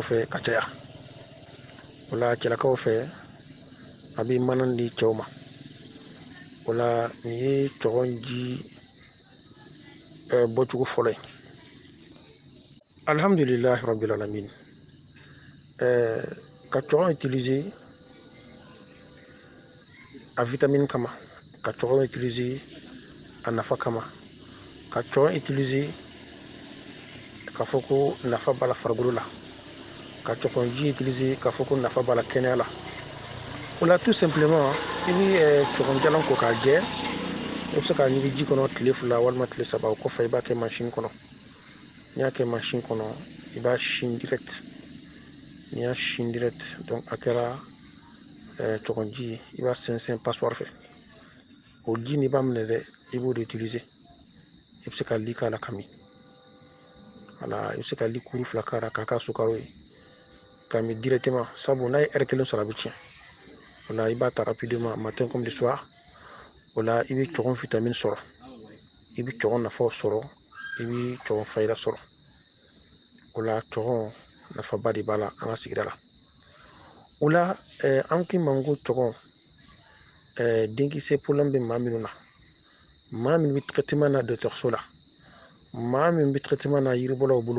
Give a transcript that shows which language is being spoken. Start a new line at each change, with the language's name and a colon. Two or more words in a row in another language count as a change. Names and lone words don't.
Bambara: fɛ ka caya o la cɛlakaw fɛ a bɛ mana di cɛw ma o la nin ye cɔgɔn ji bɔcogo fɔlɔ ye
Arabic: الحمد لله رب العالمين
Bambara: ka cɔgɔn utiliser a vitamine kama ka cɔgɔn utiliser a nafa kama ka cɔgɔn utiliser k'a fɔ ko nafa b'a la farikolo la ka cɔgɔn ji utiliser k'a fɔ ko nafa b'a la kɛnɛya la o la
French: tout simplement
Bambara: i bɛ cɔgɔn jalan ko k'a jɛ i bɛ se k'a ɲigin ji kɔnɔ tile 2 walima tile 3 o kɔfɛ i b'a kɛ machine kɔnɔ n'i y'a kɛ machine kɔnɔ i b'a sin direct n'i y'a sin direct donc a kɛra cɔgɔn ji ye i b'a sɛnsɛn passoire fɛ o ji n'i b'a minɛ dɛ i b'o de utiliser i bɛ se ka li k'a la ka min voilà i bɛ se ka li kuru 2 k'a la k'a k'a sukaro ye ka min directement sabu n'a ye heure 1 sɔrɔ a bɛ tiɲɛ o la i b'a ta rapidement
French: matin comme le soir
Bambara: o la i bɛ cɔgɔn vitamine sɔrɔ i bɛ cɔgɔn nafaw sɔrɔ i bɛ cɔgɔn fayida sɔrɔ o la cɔgɔn nafaba de b'a la an ka sigida la o la an k'i ma ko cɔgɔn denkisɛ problème bɛ maa minnu na maa min bɛ traitement na dɔgɔtɔrɔso la maa min bɛ traitement na yiribɔlaw bolo